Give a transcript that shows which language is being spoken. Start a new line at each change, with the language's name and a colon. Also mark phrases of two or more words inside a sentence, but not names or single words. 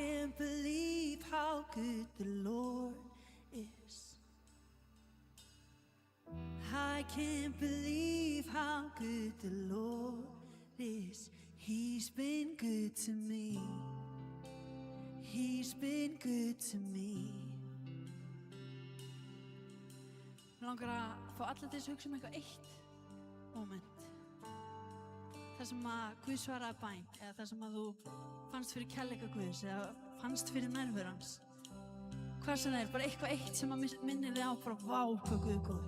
English: can't believe how good the Lord is. I can't believe how good the Lord is. He's been good to me. He's been good to me.
Icelandic: Mér langar að fá alla til þess að hugsa eitthvað eitt moment. Það sem að Guð svaraði bæn, eða það sem að þú fannst fyrir kærleika Guðs, eða fannst fyrir nærveru hans. Hvað sem það bara eitthvað eitt sem að minnir þig á bara vá hvað Guð er góður.